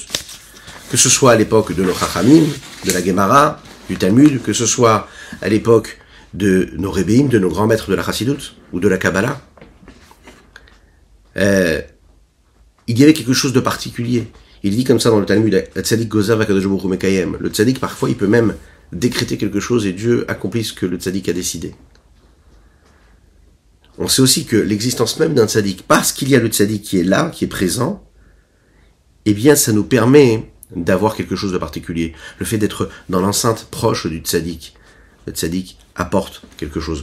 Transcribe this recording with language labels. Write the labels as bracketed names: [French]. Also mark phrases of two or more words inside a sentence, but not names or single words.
[French] Que ce soit à l'époque de nos Chachamim, de la Gemara, du Talmud, que ce soit à l'époque de nos Rebbeim, de nos grands maîtres de la Chassidut, ou de la Kabbalah. Il y avait quelque chose de particulier. Il dit comme ça dans le Talmud, « [Hebrew] צדיק גוזר הקדוש ברוך הוא מקיים ». [French] Le tzadik, parfois, il peut même décréter quelque chose et Dieu accomplit ce que le tzadik a décidé. On sait aussi que l'existence même d'un tzadik, parce qu'il y a le tzadik qui est là, qui est présent, eh bien, ça nous permet d'avoir quelque chose de particulier. Le fait d'être dans l'enceinte proche du tzaddik. Le tzaddik apporte quelque chose.